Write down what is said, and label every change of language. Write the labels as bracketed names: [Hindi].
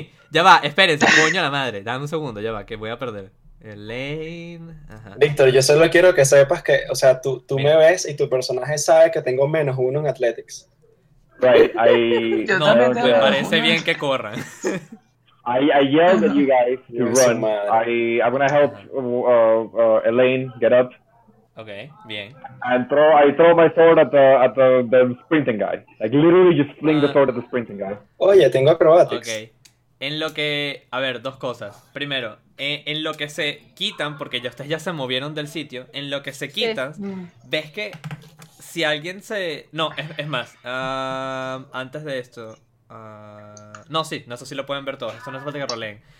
[Spanish] Ya va, espérense, coño la madre. Dame un segundo, ya va, que voy a perder. Elaine. Víctor, yo solo quiero que sepas que, o sea, tú me ves y tu personaje sabe que tengo menos uno en Athletics. [English] Right, [Spanish] No, me parece bien que corran. [English] I yell at you guys to run. I'm gonna help Elaine get up. [Spanish] Okay, bien. [English] I throw my sword at the sprinting guy. Like literally just fling the sword at the sprinting guy. [Spanish] Oye, tengo acrobatics. Okay. En lo que, a ver, dos cosas. Primero, en lo que se quitan, porque ya ustedes ya se movieron del sitio, en lo que se quitan, sí. Ves que si alguien se, no, es más, antes de esto, no, sí, no sé si lo pueden ver todos. Esto no es falta que roleen.